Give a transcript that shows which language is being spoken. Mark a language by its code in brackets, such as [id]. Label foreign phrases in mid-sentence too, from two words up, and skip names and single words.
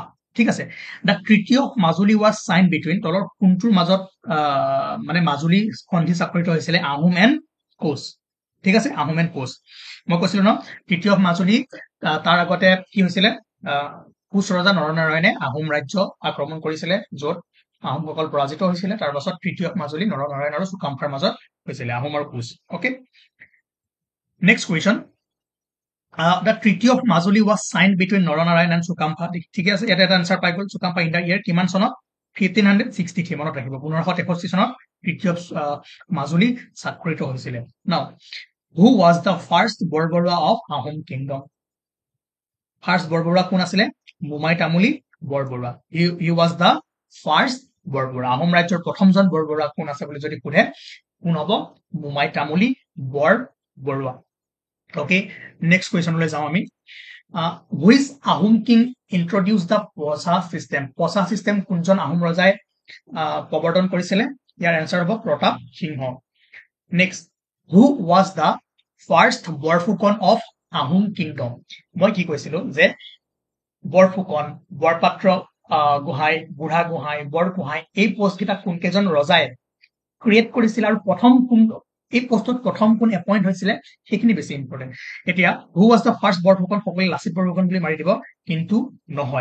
[as] ঠিক আছে দা তৃতীয় মাজুলী [en] was sign between [as] তলৰ কোনটোৰ মাজত মানে মাজুলী সন্ধি স্বাক্ষৰিত হৈছিল আহোম এণ্ড কোচ ঠিক আছে আহোম এণ্ড কোচ মই কৈছিলো ন তৃতীয় মাজুলী তাৰ আগতে কি হৈছিল কোচ ৰজা নৰনাৰায়ণে আহোম ৰাজ্য আক্ৰমণ কৰিছিল য'ত আহোমসকল পৰাজিত হৈছিল তাৰ পাছত তৃতীয় মাজুলী নৰনাৰায়ণ আৰু সুকামফাৰ মাজত হৈছিল আহোম আৰু কোচ [en] okay next question the treaty of Majuli was signed between Naranarayan and Sukamfa [as] ঠিক আছে এটা আনসার পাই গল [en] Sukamfa in the year [as] কিমান সনত [en] 1563 [as] মনত ৰাখিব 1563 সনত [en] treaty of Majuli [as] স্বাক্ষৰিত হৈছিল [en] now who was the first Borborua of Ahom kingdom first Borborua [as] কোন আছিল [en] মুমাই তামুলী Borborua he was the first Borborua [as] আহোম ৰাজ্যৰ প্ৰথমজন Borborua কোন আছে বুলি যদি সোধে কোন হ'ব মুমাই তামুলী Borborua [en] Okay, next question [as] লৈ যাও আমি which [en] Ahom king introduced the Posa system [as] কোনজন আহোম ৰজাই প্ৰৱৰ্তন কৰিছিল ইয়াৰ আনসাৰ হ'ব প্ৰতাপ সিংহ [en] next who was the first [as] বৰফুকন [en] of Ahom kingdom [as] মই কি কৈছিলো যে বৰফুকন বৰপাত্ৰ গোহাঁই, বুঢ়া গোহাঁই, বৰ গোহাঁই এই পোষ্টকেইটা কোনকেইজন ৰজাই ক্ৰিয়েট কৰিছিল আৰু প্ৰথম কোন এই পোষ্টত প্ৰথম কোন এপইণ্ট হৈছিলে সেইখিনি বেছি ইম্পৰ্টেণ্ট। এতিয়া [en] who was the first [as] বৰফুকন, সকলোৱে লাচিত বৰফুকন বুলি মাৰি দিব, কিন্তু নহয়।